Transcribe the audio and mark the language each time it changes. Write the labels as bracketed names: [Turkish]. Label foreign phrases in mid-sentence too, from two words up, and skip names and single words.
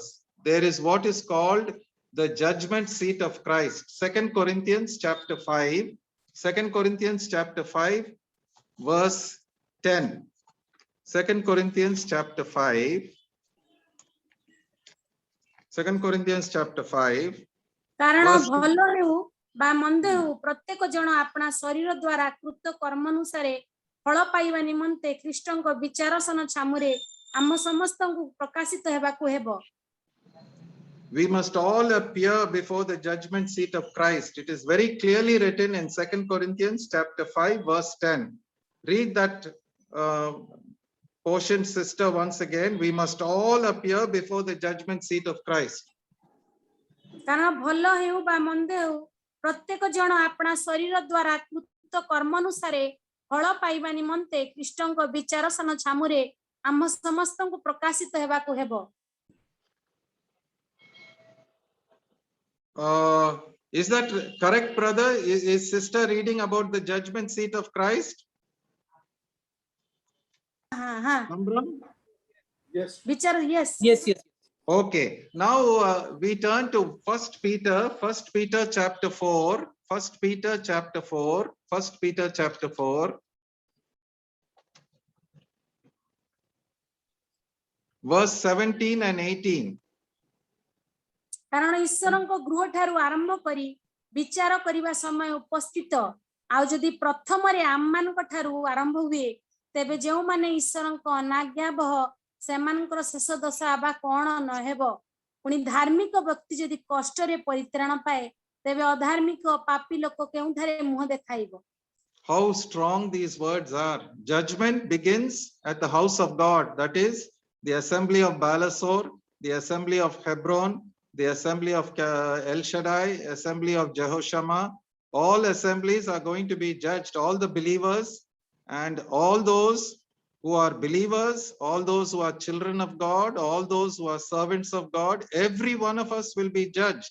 [English] There is what is called the judgment seat of Christ. 2 Corinthians chapter 5, 2 Corinthians chapter 5, verse 10. 2 Corinthians chapter 5, 2 Corinthians chapter 5. [Odia] କାରଣ verse ଭଲ ହେଉ ବା ମନ୍ଦ ହେଉ ପ୍ରତ୍ୟେକ ଜଣ ଆପଣା ଶରୀର ଦ୍ୱାରା କୃତ କର୍ମ ଅନୁସାରେ ଫଳ ପାଇବା ନିମନ୍ତେ ଖ୍ରୀଷ୍ଟଙ୍କ ବିଚାରସନ ଛାମୁରେ ଆମ ସମସ୍ତଙ୍କୁ ପ୍ରକାଶିତ ହେବାକୁ ହେବ। [English] We must all appear before the judgment seat of Christ. It is very clearly written in 2 Corinthians chapter 5, verse 10. Read that portion, sister, once again. We must all appear before the judgment seat of Christ. [Odia] କାରଣ ଭଲ ହେଉ ବା ମନ୍ଦ ହେଉ ପ୍ରତ୍ୟେକ ଜଣ ଆପଣା ଶରୀର ଦ୍ୱାରା କୃତ କର୍ମ ଅନୁସାରେ ଫଳ ପାଇବା ନିମନ୍ତେ ଖ୍ରୀଷ୍ଟଙ୍କ ବିଚାରସନ ଛାମୁରେ ଆମ ସମସ୍ତଙ୍କୁ ପ୍ରକାଶିତ ହେବାକୁ ହେବ। [English] Is that correct, brother? Is sister reading about the judgment seat of Christ? Yes. ବିଚାର, yes. Yes, yes. Okay, now we turn to 1 Peter chapter 4, 1 Peter chapter 4, 1 Peter chapter 4, verse 17 and 18. [Odia] କାରଣ ଈଶ୍ୱରଙ୍କ ଗୃହ ଠାରୁ ଆରମ୍ଭ କରି ବିଚାର କରିବା ସମୟ ଉପସ୍ଥିତ, ଆଉ ଯଦି ପ୍ରଥମରେ ଆମମାନଙ୍କ ଠାରୁ ଆରମ୍ଭ ହୁଏ, ତେବେ ଯେଉଁମାନେ ଈଶ୍ୱରଙ୍କ ଅନାଜ୍ଞାବହ ସେମାନଙ୍କର ଶେଷ ଦଶା ବା କଣ ନ ହେବ। ପୁଣି ଧାର୍ମିକ ବ୍ୟକ୍ତି ଯଦି କଷ୍ଟରେ ପରିତ୍ରାଣ ପାଏ, ତେବେ ଅଧାର୍ମିକ ପାପୀ ଲୋକ କେଉଁଠାରେ ମୁହଁ ଦେଖାଇବ। [English] How strong these words are. Judgment begins at the house of God, that is the assembly of Balasor, the assembly of Hebron, the assembly of El Shaddai, assembly of Jehoshama. All assemblies are going to be judged, all the believers and all those who are believers, all those who are children of God, all those who are servants of God, every one of us will be judged.